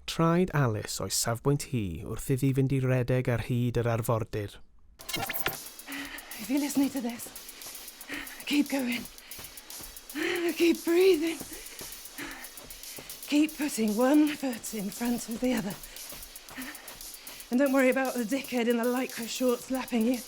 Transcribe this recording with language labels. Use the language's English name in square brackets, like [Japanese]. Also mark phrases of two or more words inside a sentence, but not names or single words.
[Welsh] traed Alice o'i safbwynt hi wrth iddi fynd i redeg ar hyd yr arfordir. [English] If you're listening to this, keep going. Keep breathing. Keep putting one foot in front of the other. And don't worry about the dickhead in the lycra shorts lapping you.